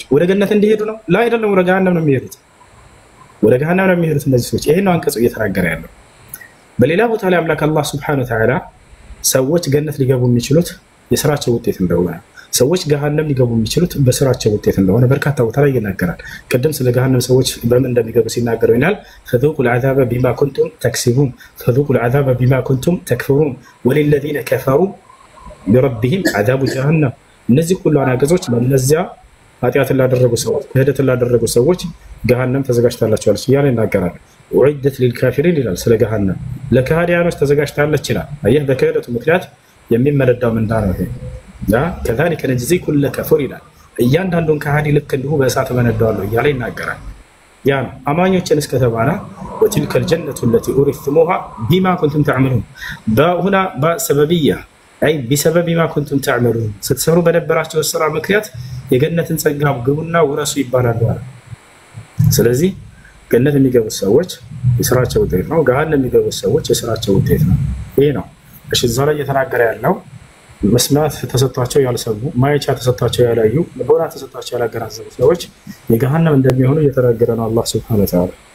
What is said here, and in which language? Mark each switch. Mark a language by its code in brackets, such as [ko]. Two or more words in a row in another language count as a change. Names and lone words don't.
[am] ወደ ገነት እንዲሄዱ ነው? ላይ አይደለም፣ ወደ ገሃነም ነው የሚሄዱት። ወደ ገሃነም ነው የሚሄዱት እነዚህ ሰዎች። ይሄን ነው አንቀጹ እየተናገረ ያለው። በሌላ ቦታ ላይ አምላክ አላህ [ar] سبحانه وتعالى [am] ሰዎች ገነት ሊገቡ የሚችሉት የስራቸው ውጤት እንደሆነ፣ ሰዎች ገሃነም ሊገቡ የሚችሉት በስራቸው ውጤት እንደሆነ በርካታ ቦታ ላይ ይናገራል። ቀደም ስለ ገሃነም ሰዎች በምን እንደሚገቡ ሲናገሩ ይላል [ar] فذوقوا العذاب بما كنتم تكسبون فذوقوا العذاب بما كنتم تكفرون وللذين كفروا بربهم عذاب جهنم። [am] እነዚህ ሁሉ አናገዞች ለነዚያ ኃጢአት ላደረጉ ሰዎች ክህደት ላደረጉ ሰዎች ገሃነም ተዘጋጅታላቸዋለች እያለ ይናገራል። [ar] وعدت للكافرين [am] ይላል ስለ ገሃነም ለካህዲያኖች ተዘጋጅታለች ይላል። አየህ በክህደቱ ምክንያት የሚመለዳው ምንዳ ነው ይሄ። [ar] كذلك نجزي كل كفور [am] ይላል። እያንዳንዱን ካህዲ ልክ እንዲሁ በእሳት መነዳዋለሁ እያለ ይናገራል። ያ አማኞችን እስከተባለ [ar] وتلك الجنة التي أورثتموها بما كنتم تعملون هنا بسببية أي بسبب ما كنتم تعملون ستسروا [am] በነበራቸው ስራ ምክንያት የገነትን ጸጋ ግቡና ወራሱ ይባላሉ። ስለዚህ ገነት የሚገቡ ሰዎች የስራቸው ውጤት ነው፣ ገሃነም የሚገቡ ሰዎች የስራቸው ውጤት ነው። ይሄ ነው እሺ እዛ ላይ እየተናገረ ያለው። መስማት ተሰጥቷቸው ያልሰሙ፣ ማየቻ ተሰጥቷቸው ያላዩ፣ ልቦና ተሰጥቷቸው ያላገናዘቡ ሰዎች የገሃነም እንደሚሆኑ እየተናገረ ነው አላህ [ar] سبحانه وتعالى።